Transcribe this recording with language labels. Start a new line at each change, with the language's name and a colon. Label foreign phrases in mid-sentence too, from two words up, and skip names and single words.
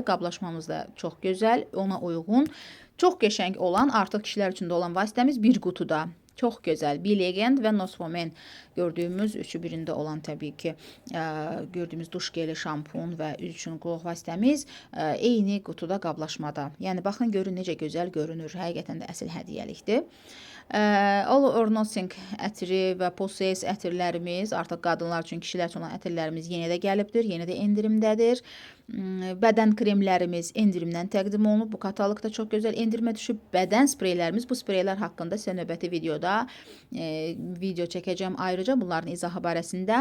Azerbaijani: Qablaşmamız da çox gözəl, ona uyğun. Çox qəşəng olan, artıq kişilər üçün də olan vasitəmiz bir qutuda. Çox gözəl. Be Legend və Not For Men gördüyümüz üçü birində olan təbii ki, gördüyümüz duş geli, şampun və üz üçün qulluq vasitəmiz eyni qutuda qablaşmada. Yəni baxın, görün necə gözəl görünür. Həqiqətən də əsl hədiyyəlikdir. All or Nothing ətri və Possess ətirlərimiz, artıq qadınlar üçün, kişilər üçün olan ətirlərimiz yenə də gəlibdir, yenə də endirimdədir. Bədən kremlərimiz endirimdən təqdim olunub. Bu kataloqda çox gözəl endirimə düşüb. Bədən spreylərimiz, bu spreylər haqqında sizə növbəti videoda video çəkəcəm ayrıca bunların izahı barəsində.